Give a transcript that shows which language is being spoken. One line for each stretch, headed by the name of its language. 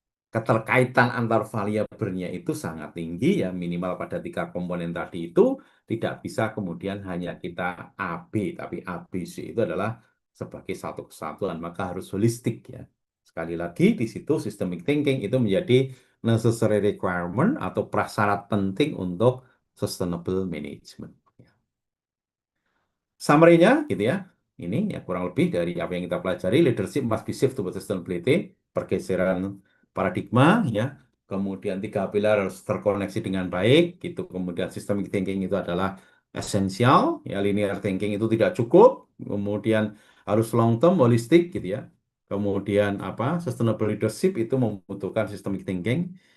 Indonesian: Keterkaitan antar variabelnya itu sangat tinggi ya, minimal pada 3 komponen tadi itu tidak bisa kemudian hanya kita AB, tapi ABC itu adalah sebagai satu kesatuan, maka harus holistik ya. Sekali lagi di situ systemic thinking itu menjadi
English: necessary requirement
Indonesian: atau prasyarat penting untuk sustainable management. Summary-nya gitu ya. Ini ya kurang lebih dari apa yang kita pelajari.
English: Leadership must be shift towards sustainability.
Indonesian: Pergeseran paradigma ya. Kemudian 3 pilar harus terkoneksi dengan baik. Gitu. Kemudian systemic thinking itu adalah esensial. Ya, linear thinking itu tidak cukup. Kemudian harus long term, holistik gitu ya. Kemudian sustainable leadership itu membutuhkan systemic thinking.